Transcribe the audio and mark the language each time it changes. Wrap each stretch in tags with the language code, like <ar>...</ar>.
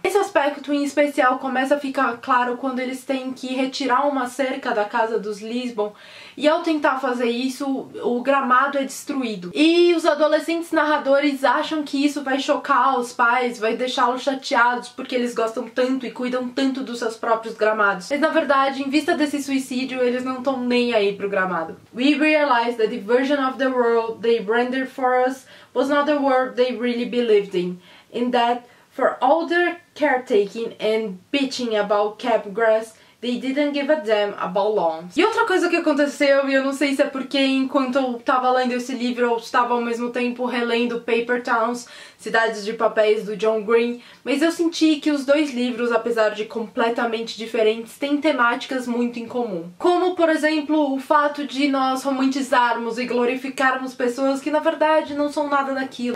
<pt>Esse aspecto em especial começa a ficar claro quando eles têm que retirar uma cerca da casa dos Lisbon, e ao tentar fazer isso, o gramado é destruído. E os adolescentes narradores acham que isso vai chocar os pais, vai deixá-los chateados porque eles gostam tanto e cuidam tanto dos seus próprios gramados. Mas na verdade, em vista desse suicídio, eles não estão nem aí pro gramado.</pt> <en>We realize that the version of the world they rendered for us was not the world they really believed in, and that for all their caretaking and bitching about kept grass, they didn't give a damn about lawns.</en> <pt>E outra coisa que aconteceu, e eu não sei se é porque enquanto eu tava lendo esse livro eu estava ao mesmo tempo relendo Paper Towns, Cidades de Papéis, do John Green, mas eu senti que os dois livros, apesar de completamente diferentes, têm temáticas muito em comum. Como, por exemplo, o fato de nós romantizarmos e glorificarmos pessoas que na verdade não são nada daquilo.</pt>